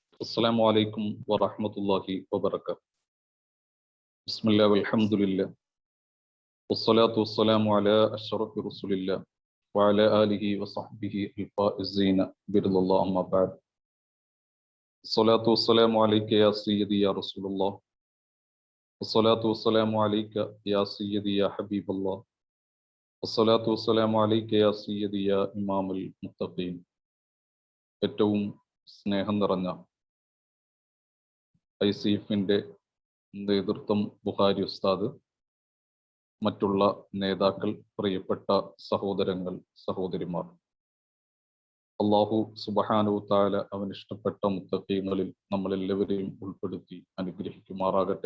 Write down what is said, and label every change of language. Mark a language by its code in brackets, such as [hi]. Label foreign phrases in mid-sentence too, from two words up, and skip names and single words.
[ar] السلام عليكم ورحمة الله وبركاته. بسم الله والحمد لله والصلاة والسلام على أشرف رسول الله وعلى آله وصحبه الفائزين برضا الله. أما بعد، الصلاة والسلام عليك يا سيدي يا رسول الله، والصلاة والسلام عليك يا سيدي يا حبيب الله، والصلاة والسلام عليك يا سيدي يا إمام المتقين. [ml] ഏറ്റവും സ്നേഹം നിറഞ്ഞ ICF-ന്റെ നേതൃത്വം, ബുഖാരി ഉസ്താദ്, മറ്റുള്ള നേതാക്കൾ, പ്രിയപ്പെട്ട സഹോദരങ്ങൾ, സഹോദരിമാർ, [ar] الله سبحانه تعالى [ml] അവൻ ഇഷ്ടപ്പെട്ട മുത്തഖീങ്ങളിൽ നമ്മളെല്ലാവരെയും ഉൾപ്പെടുത്തി അനുഗ്രഹിക്കുമാറാകട്ടെ.